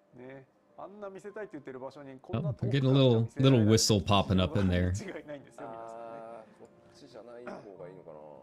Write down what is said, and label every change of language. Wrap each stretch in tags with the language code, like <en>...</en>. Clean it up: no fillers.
<ja>ね、あんな見せたいって言ってる場所にこんな</ja> <en>I'm getting a little whistle popping up in there.</en> <ja>違いないんですよ、皆さんね。こっちじゃない方がいいのかな。</ja>